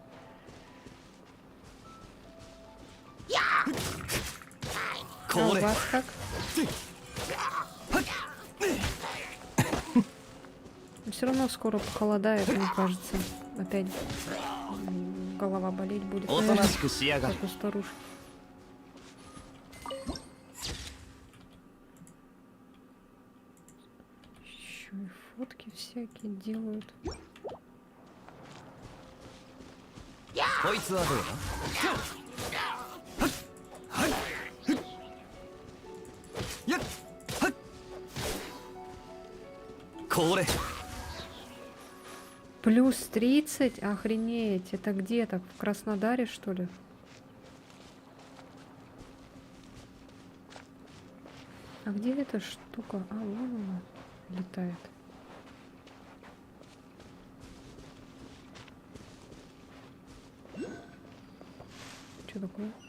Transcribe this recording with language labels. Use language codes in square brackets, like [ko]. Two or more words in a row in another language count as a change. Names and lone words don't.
[ru] А у вас как? Все равно скоро похолодает, мне кажется. Опять голова болеть будет. [ja] おとなしくしやがれ [ru] Как у старушки. Еще и фотки всякие делают. [ja] こいつはどうだやっこれ [ru] Плюс 30? Охренеть. Это где так? В Краснодаре, что ли? А где эта штука? А, вон она летает. Что такое?